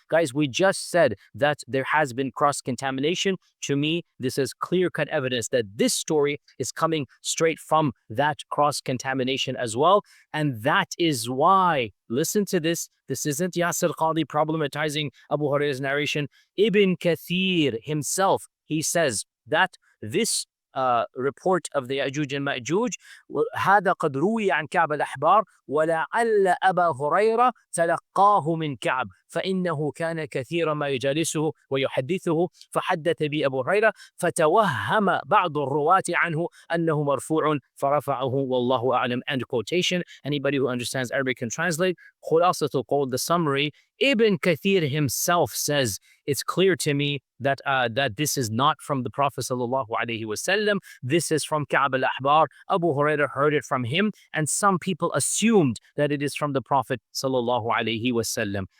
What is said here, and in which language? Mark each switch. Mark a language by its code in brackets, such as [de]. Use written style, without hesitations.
[en] Guys, we just said that there has been cross-contamination. To me, this is clear-cut evidence that this story is coming straight from that cross-contamination as well. And that is why, listen to this, this isn't Yasir Qadhi problematizing Abu Hurairah's narration. Ibn Kathir himself, he says that this report of the Yajuj and Majuj, [ar] هذا قد روي عن كعب الأحبار ولعل أبا هريرة تلقاه من كعب فإنه كان كثيرا ما يجالسه ويحدثه فحدث به أبو هريرة فتوهم بعض الرواة عنه أنه مرفوع فرفعه والله أعلم. [en] End quotation. Anybody who understands Arabic can translate. [ar] خلاصة القول, [en] the summary, Ibn Kathir himself says, it's clear to me that that this is not from the Prophet sallallahu alaihi wasallam. This is from Ka'b al-Ahbar. Abu Hurairah heard it from him, and some people assumed that it is from the Prophet sallallahu alaihi wasallam.